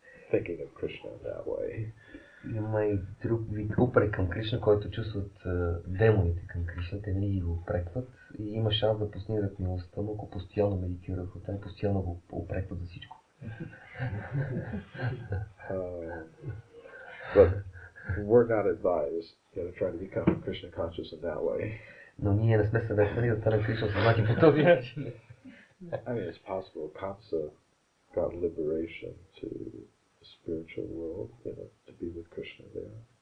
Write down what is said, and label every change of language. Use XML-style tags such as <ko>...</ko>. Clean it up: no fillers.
<en>thinking of Krishna in that way.</en> <bg>Има и друг вид упрек към Кришна, който чувстват демоните към Кришна. Те винаги го упрекват и има шанс да постигнат милостта, но ако постоянно медитират върху това, постоянно го упрекват за всичко.</bg> <en>But we're not advised to try to become Krishna conscious in that way.</en> <bg>Но ние не сме съветвани да станем Кришна съзнати по този начин.</bg> <en>I mean, it's possible. Kamsa got liberation to the spiritual world, to be with Krishna there.</en>